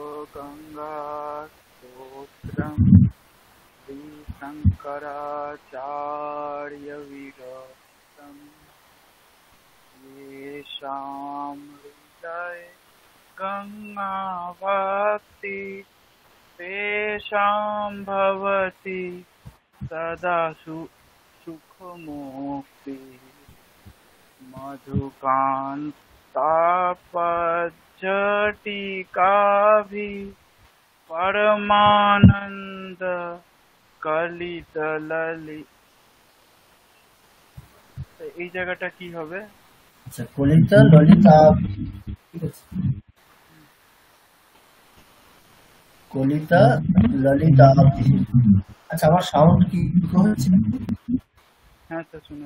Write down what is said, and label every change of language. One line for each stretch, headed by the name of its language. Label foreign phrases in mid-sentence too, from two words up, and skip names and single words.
Sanskrit: गंगा स्तोत्रम श्री शंकराचार्य विरक्तम येषां हृदय गंगा भक्ति तेषां भवति सदा सुखमुक्ति मधुकान्तापज्जटिकाभि परमानंद कलित ललित।
Bangla: এই জায়গাটা কি হবে? আচ্ছা,
Sanskrit: কলিতা ললিতা,
Bangla: ঠিক আছে,
Sanskrit: কলিতা ললিতা।
Bangla: আচ্ছা, আমার সাউন্ড কি হচ্ছে? হ্যাঁ স্যার, শুনে